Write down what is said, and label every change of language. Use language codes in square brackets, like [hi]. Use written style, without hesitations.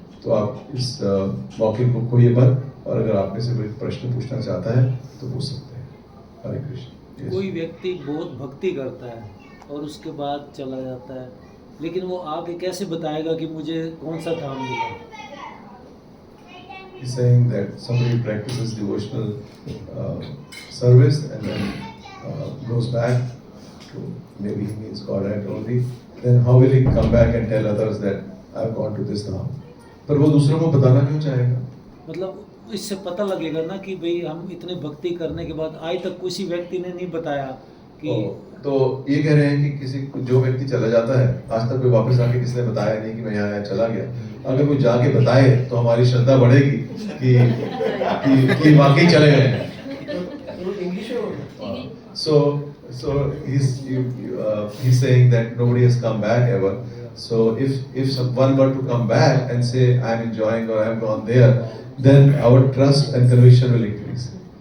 [hi] तो आप इस मौके को खोइए मत, और अगर आप में से कोई प्रश्न पूछना चाहता है तो पूछ सकते हैं। हरे कृष्ण। Yes. कोई व्यक्ति बहुत भक्ति करता है और उसके बाद चला जाता है, लेकिन वो आगे कैसे बताएगा कि मुझे कौन सा धाम मिला? [en] He's saying that somebody practices devotional service and then goes back to, maybe he means God had already, then how will he come back and tell others that I've gone to this dham? [hi] पर वो दूसरों को बताना क्यों चाहेगा? मतलब इससे पता लगेगा ना कि भाई हम इतने भक्ति करने के बाद आज तक किसी व्यक्ति ने नहीं बताया कि तो ये कह रहे हैं कि किसी जो व्यक्ति चला जाता है आज तक कोई वापस आके किसने बताया नहीं कि मैं यहाँ चला गया, अगर कोई जाके बताए तो हमारी श्रद्धा बढ़ेगी कि वाकई चले गए हैं। [en] So he's saying that nobody has come back ever. So if someone were to come back and say I'm enjoying or I've gone there, then our trust and conviction will increase.